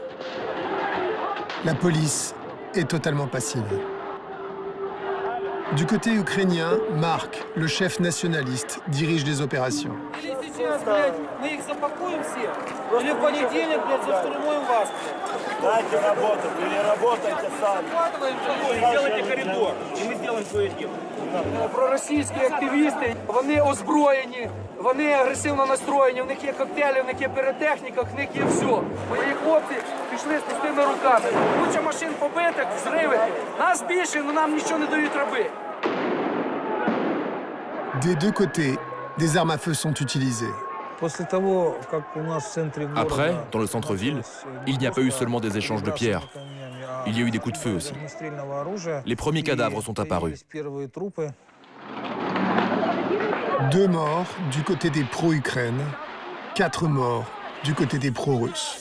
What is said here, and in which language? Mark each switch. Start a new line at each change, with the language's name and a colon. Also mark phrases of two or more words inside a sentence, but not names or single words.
French: La police est totalement passive. Du côté ukrainien, Mark, le chef nationaliste, dirige les opérations.
Ukrainian: Проросійські активісти, вони озброєні, вони агресивно настроєні, в них є коктейлі, в них є піротехніка, в них є все. Мої хлопці пішли з пустими руками. Куча машин побитих, взриви. Нас більше, але нам нічого не дають раби.
French: Des deux côtés, des armes à feu sont utilisées. Après, dans le centre-ville, il n'y a pas eu seulement des échanges de pierres. Il y a eu des coups de feu aussi. Les premiers cadavres sont apparus. 2 morts du côté des pro-Ukraine, 4 morts du côté des pro-russes.